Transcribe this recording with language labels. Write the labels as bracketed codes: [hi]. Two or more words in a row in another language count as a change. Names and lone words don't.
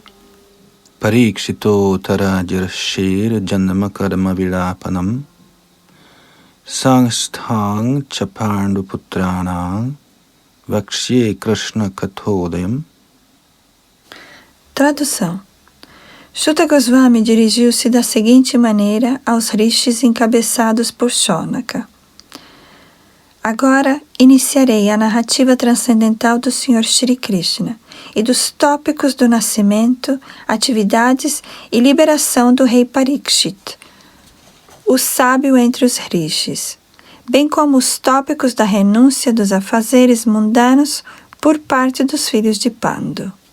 [sa] परीक्षितोऽथ राजर्षेर्जन्मकर्मविलापनम् संस्थां च पाण्डुपुत्राणां वक्ष्ये कृष्णकथोदयम्. [pt] Tradução. Shuta Goswami dirigiu-se da seguinte maneira aos rishis encabeçados por Shonaka. Agora iniciarei a narrativa transcendental do Sr. Shri Krishna e dos tópicos do nascimento, atividades e liberação do rei Parikshit, o sábio entre os rishis, bem como os tópicos da renúncia dos afazeres mundanos por parte dos filhos de Pandu.